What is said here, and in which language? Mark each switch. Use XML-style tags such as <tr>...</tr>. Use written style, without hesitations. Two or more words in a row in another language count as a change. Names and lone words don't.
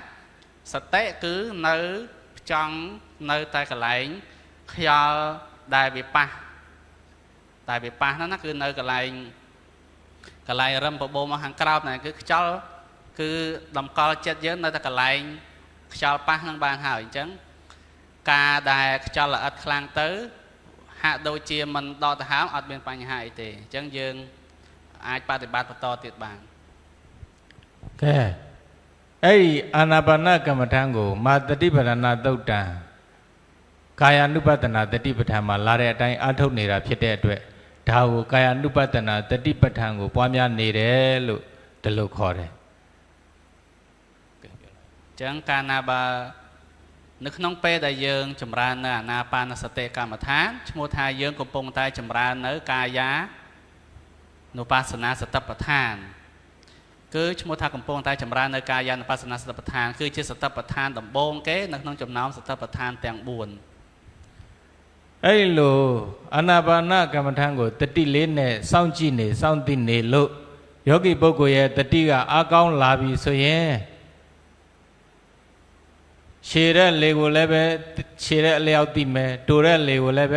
<km>សតិគឺនៅចង់នៅតែកន្លែងខ្យល់ដែលវាប៉ះហ្នឹងណាគឺនៅកន្លែងរឹមបបោមកខាងក្រោមហ្នឹងគឺខ្យល់គឺតម្កល់ចិត្តយើងនៅតែកន្លែងខ្យល់ប៉ះហ្នឹងបានហើយអញ្ចឹង ការដែលខ្យល់ល្អិតខ្លាំងទៅហាក់ដូចជាមិនដល់ទៅហើមអត់មានបញ្ហាអីទេអញ្ចឹងយើងអាចបប្រតិបត្តិបន្តទៀតបានកဲ</km> <my>အဲ့ဒီအာနာပါနကမ္မထံကိုမာတတိပဒနာသုတ်တံကာယ ानु ပတနာတတိပဋ္ဌာန်မှာလာတဲ့အတိုင်းအထုတ်နေတာဖြစ်တဲ့အတွက်ဒါကိုကာယ ानु ပတနာတတိပဋ္ဌာန်ကိုပွားများနေတယ်လို့ဒီလိုခေါ်တယ်</my> <km>អញ្ចឹងកាលណាបើនៅក្នុងពេលដែលយើងចម្រើននៅអាណាបានសតិកម្មដ្ឋានឈ្មោះថាយើងកំពុងតែចម្រើននៅកាយានុបស្សនាសតិប្បដ្ឋានគឺឈ្មោះថាកំពុងតែចម្រើននៅកាយានុបស្សនាសតិប្បដ្ឋានគឺជាសតិប្បដ្ឋានដំបូងគេនៅក្នុងចំណោមសតិប្បដ្ឋានទាំង 4</km> <my>အဲ့လိုအာနာပါနကမ္မထံကိုတတိလေးနဲ့စောင့်ကြည့်နေစောင့်သိနေလို့ယောဂီပုဂ္ဂိုလ်ရဲ့တတိကအားကောင်းလာပြီဆိုရင် ခြေတဲ့လေကိုလည်းပဲခြေတဲ့အလျောက်သိမယ်တိုတဲ့လေကိုလည်းပဲ</my>